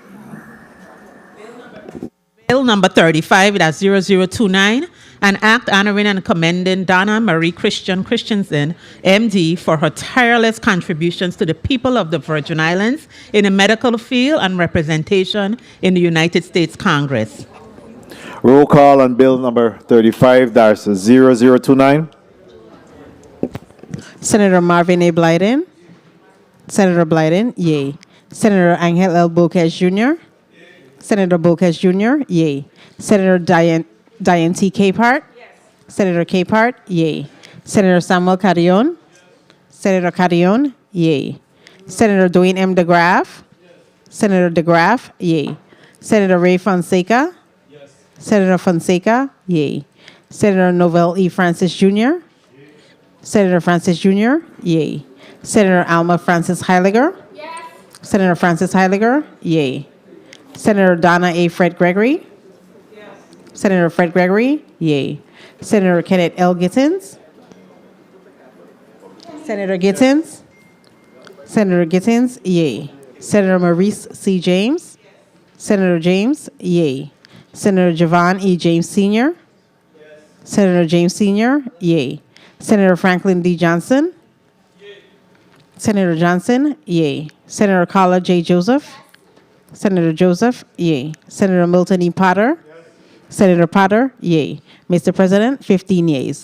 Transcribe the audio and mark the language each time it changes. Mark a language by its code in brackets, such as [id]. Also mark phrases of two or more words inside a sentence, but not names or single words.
[en] Bill number 35-0029, an act honoring and commending Donna Marie Christensen, MD, for her tireless contributions to the people of the Virgin Islands in the medical field and representation in the United States Congress. Roll call on bill number 35-0029. Senator Marvin A. Blyden. Senator Blyden, yea. Senator Angel L. Bocage Jr. Senator Bocage Jr., yea. Senator Diane T. Capehart. Yes. Senator Capehart, yea. Senator Samuel Carrion. Senator Carrion, yea. Senator Dwayne M. DeGraff. Yes. Senator DeGraff, yea. Senator Ray Fonseca. Yes. Senator Fonseca, yea. Senator Novell E. Francis Jr. Yea. Senator Francis Jr., yea. Senator Alma Francis Heiliger. Yes. Senator Francis Heiliger, yea. Senator Donna A. Fred Gregory. Yes. Senator Fred Gregory, yea. Senator Kenneth L. Gittins. Senator Gittins. Senator Gittins, yea. Senator Maurice C. James. Senator James, yay. Senator Javon E. James Sr. Senator James Sr., yay. Senator Franklin D. Johnson. Senator Johnson, yay. Senator Carla J. Joseph. Senator Joseph, yay. Senator Milton E. Potter. Senator Potter, yay. Mr. President, 15 yeas.